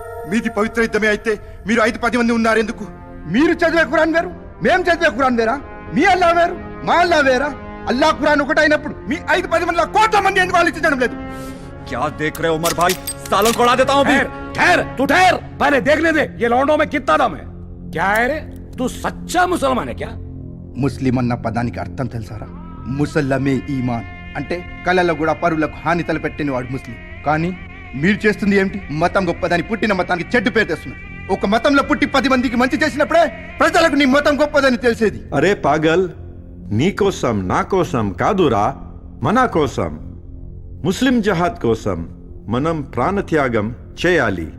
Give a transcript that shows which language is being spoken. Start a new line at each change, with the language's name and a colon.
Telugu: మీది పవిత్ర యుద్ధమే అయితే మీరు 5-10 మంది ఉన్నారు ఎందుకు? మీరు చదివే ఖురాన్ వేరు, మేం చదివే ఖురాన్ వేరా? మీ అల్లా వేరు, మా అల్లా వేరా? అల్లా ఖురాన్ ఒకటైనప్పుడు మీ 5-10 మంది కోట్ల మంది ఎందుకు ఆలోచించడం లేదు?
Hindi: क्या देख रहे हो उमर भाई? सालों को उड़ा देता हूँ अभी। ठहर, तू ठहर, पहले देखने दे ये लौंडों में कितना दम है. क्या है रे, तू सच्चा मुसलमान है क्या?
Telugu: ముస్లిం అన్న పదానికి అర్థం తెలుసారా? ముసల్లమే ఈమాన్ అంటే కళలో కూడా పరులకు హాని తలపెట్టిన వాడు ముస్లిం. కానీ మీరు చేస్తుంది ఏమిటి? మతం గొప్పదని పుట్టిన మతానికి చెడ్డు పేరు తెస్తున్నారు. ఒక మతంలో పుట్టి 10 మందికి మంచి చేసినప్పుడే ప్రజలకు నీ మతం గొప్పదని తెలిసేది. అరే పాగల్, నీ కోసం నా కోసం కాదురా, మన కోసం, ముస్లిం జహాద్ కోసం మనం ప్రాణత్యాగం చేయాలి.